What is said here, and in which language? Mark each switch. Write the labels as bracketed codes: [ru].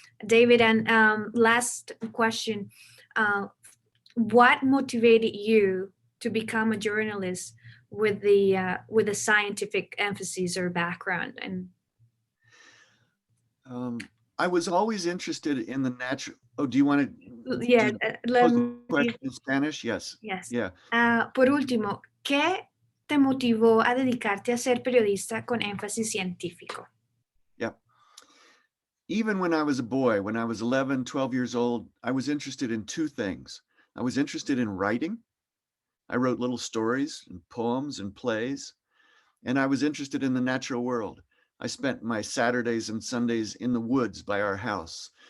[en] David, and last question, what motivated you to become a journalist with the scientific emphasis or background? And I was always interested in the natural. Oh, do you want to? Yeah, let pose me the question in Spanish? Yes. Yes. Yeah. [es] Por último, ¿qué te motivó a dedicarte a ser periodista con énfasis científico? [en] Yeah. Even when I was a boy, when I was 11, 12 years old, I was interested in two things. I was interested in writing. I wrote little stories and poems and plays, and I was interested in the natural world. I spent my Saturdays and Sundays in the woods by our house.